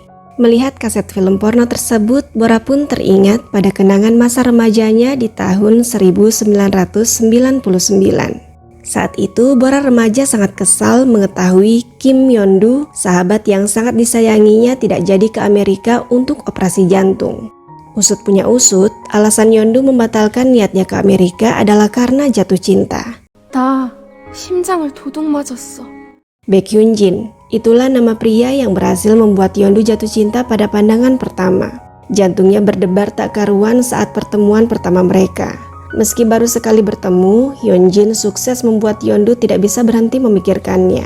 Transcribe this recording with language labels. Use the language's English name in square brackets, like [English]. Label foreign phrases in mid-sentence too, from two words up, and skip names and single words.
[Indonesian] Melihat kaset film porno tersebut, Bora pun teringat pada kenangan masa remajanya di tahun 1999. Saat itu, Bora remaja sangat kesal mengetahui Kim Yeondu, sahabat yang sangat disayanginya, tidak jadi ke Amerika untuk operasi jantung. Usut punya usut, alasan Yeondu membatalkan niatnya ke Amerika adalah karena jatuh cinta. [Korean] 나 심장을 도둑 맞았어. [Indonesian] Baek Hyun Jin, itulah nama pria yang berhasil membuat Yeondu jatuh cinta pada pandangan pertama. Jantungnya berdebar tak karuan saat pertemuan pertama mereka. Meski baru sekali bertemu, Hyun Jin sukses membuat Yeondu tidak bisa berhenti memikirkannya.